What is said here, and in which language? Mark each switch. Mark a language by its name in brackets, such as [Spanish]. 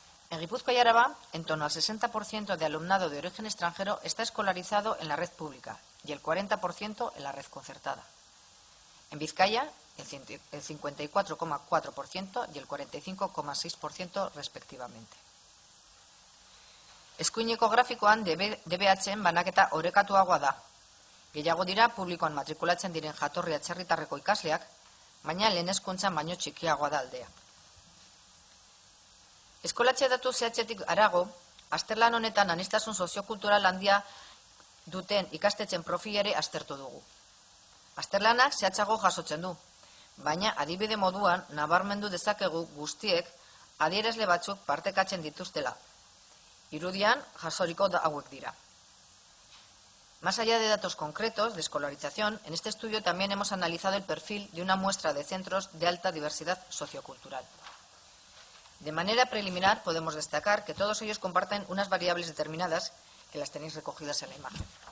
[Spanish] En Guipúzcoa y Araba, en torno al 60% de alumnado de origen extranjero está escolarizado en la red pública y el 40% en la red concertada. En Vizcaya, el 54,4% y el 45,6% respectivamente. [Basque] Eskuineko grafikoan DBH-en banaketa orekatuagoa da. Gehiago dira publikoan matrikulatzen diren jatorri atzerritarreko ikasleak, baina lehen hezkuntzan baino txikiagoa da aldea. Eskolatze datu zehatzetik harago, azterlan honetan aniztasun soziokultural handia duten ikastetxen profilere aztertu dugu. Azterlanak zehatzago jasotzen du, baina adibide moduan nabarmendu dezakegu guztiek adierazle batzuk partekatzen dituztela. Irudian jasoriko hauek dira. [Spanish] Más allá de datos concretos de escolarización, en este estudio también hemos analizado el perfil de una muestra de centros de alta diversidad sociocultural. De manera preliminar podemos destacar que todos ellos comparten unas variables determinadas que las tenéis recogidas en la imagen.